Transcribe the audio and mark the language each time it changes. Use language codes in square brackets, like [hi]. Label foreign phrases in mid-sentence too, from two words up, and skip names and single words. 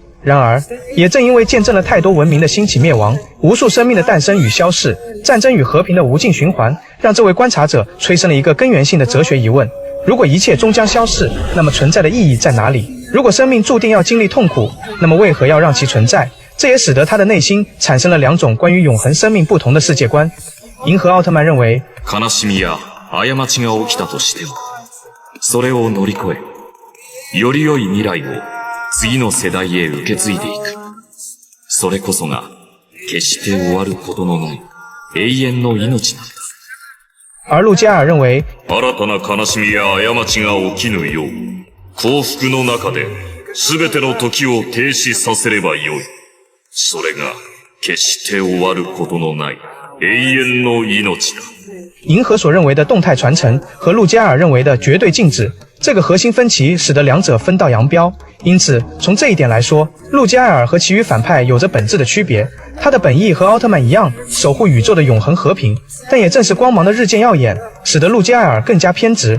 [zh] 然而，也正因为见证了太多文明的兴起灭亡，无数生命的诞生与消逝，战争与和平的无尽循环，让这位观察者催生了一个根源性的哲学疑问：如果一切终将消逝，那么存在的意义在哪里？如果生命注定要经历痛苦，那么为何要让其存在？这也使得他的内心产生了两种关于永恒生命不同的世界观。银河奥特曼认为， [ja] 悲しみや過ちが起きたとしても、それを乗り越え、より良い未来を次の世代へ受け継いでいく。それこそが決して終わることのない永遠の命なんだ。 [zh] 而路基艾尔認為， [ja] 新たな悲しみや過ちが起きぬよう、幸福の中で全ての時を停止させればよい。それが決して終わることのない永遠の命だ。 [zh] 银河所认为的动态传承和路基艾尔认为的绝对静止，这个核心分歧使得两者分道扬镳。因此，从这一点来说，路基艾尔和其余反派有着本质的区别。他的本意和奥特曼一样，守护宇宙的永恒和平，但也正是光芒的日渐耀眼，使得路基艾尔更加偏执。